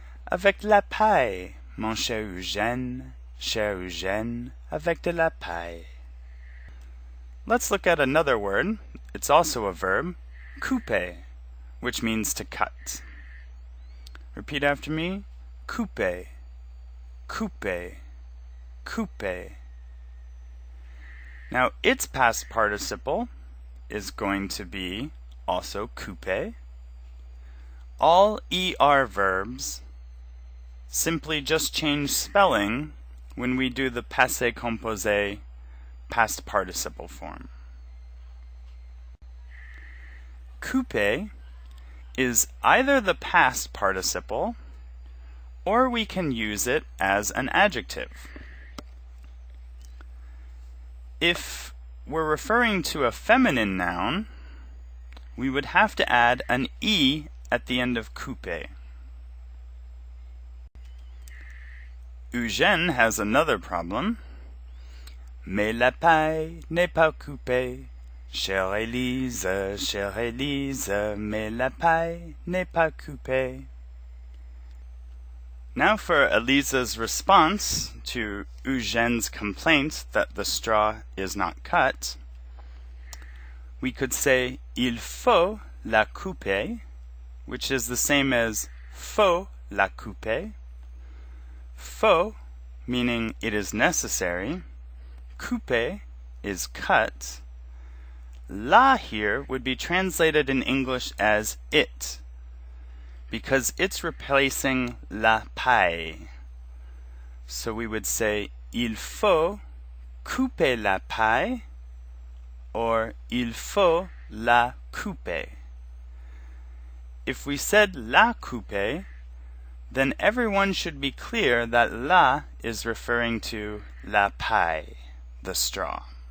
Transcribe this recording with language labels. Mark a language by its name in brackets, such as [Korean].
[French] Avec la paille, mon cher Eugène, avec de la paille. [English] Let's look at another word. It's also a verb, couper, which means to cut. Repeat after me. [French] Couper, couper, couper. [English] Now, its past participle is going to be also couper. All ER verbs simply just change spelling when we do the passé composé past participle form. Couper is either the past participle or we can use it as an adjective. If we're referring to a feminine noun, we would have to add an E at the end of couper. Eugène has another problem. [French] Mais la paille n'est pas coupée. Chère Élise, mais la paille n'est pas coupée. [English] Now for Élise's response to Eugène's complaint that the straw is not cut, we could say [French] il faut la couper, [English] which is the same as [French] faut la couper. [English] Faut meaning it is necessary, couper is cut. La here would be translated in English as it, because it's replacing [French] la paille. [English] So we would say [French] il faut couper la paille [English] or [French] il faut la couper. [English] If we said [French] la couper, [English] then everyone should be clear that la is referring to [French] la paille, [English] the straw.